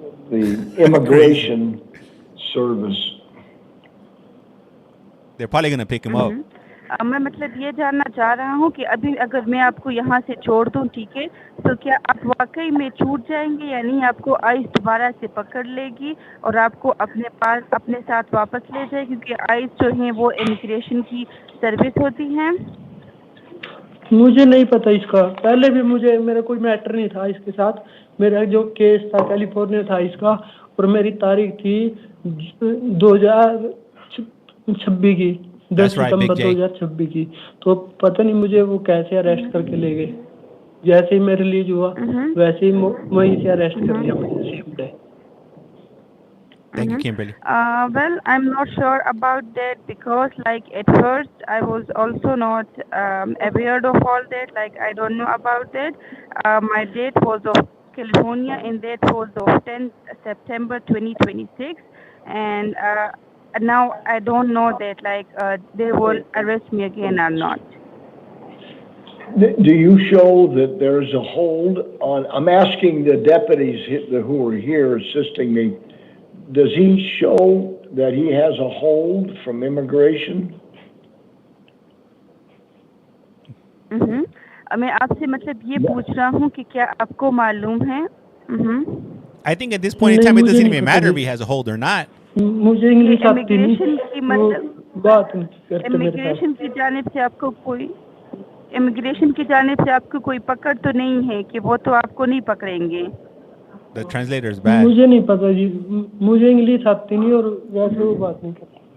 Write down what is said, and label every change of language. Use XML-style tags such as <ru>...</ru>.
<en>the immigration service. They're probably going to pick him up.</en> <hi>मैं मतलब ये जानना चाह रहा हूँ कि अभी अगर मैं आपको यहाँ से छोड़ दूँ, ठीक है, तो क्या आप वाकई में छूट जाएंगे या नहीं? आपको आइस दोबारा से पकड़ लेगी और आपको अपने पास अपने साथ वापस ले जाए, क्योंकि आइस जो है वो इमिग्रेशन की सर्विस होती है। मुझे नहीं पता इसका। पहले भी मेरा कोई मैटर नहीं था इसके साथ। मेरा जो केस था कैलिफोर्निया था इसका, और मेरी तारीख थी 2026 की। 10 सितंबर 2026 की। तो पता नहीं मुझे वो कैसे अरेस्ट करके ले गए। जैसे ही मैं रिलीज हुआ वैसे ही वहीं से अरेस्ट कर लिया मुझे same day.</hi> <en>Thank you, Kimberly. Well, I'm not sure about that because, like, at first I was also not aware of all that. Like, I don't know about that. My date was of California, and that was of 10th September 2026, and now I don't know that, like, they will arrest me again or not. Do you show that there's a hold on? I'm asking the deputies who are here assisting me. Does he show that he has a hold from immigration?</en> <hi>मैं आपसे मतलब ये पूछ रहा हूँ कि क्या आपको मालूम है?</hi> <en>I think at this point in time it doesn't even matter if he has a hold or not.</en> <hi>मुझे इंग्लिश आती नहीं। की मतलब बात करते मेरे साथ। इमिग्रेशन की जानिब से आपको कोई इमिग्रेशन की जानिब से आपको कोई पकड़ तो नहीं है कि वो तो आपको नहीं पकड़ेंगे?</hi> <en>The translator is bad.</en> <hi>मुझे नहीं पता जी, मुझे इंग्लिश आती नहीं और वैसे वो बात नहीं करता।</hi>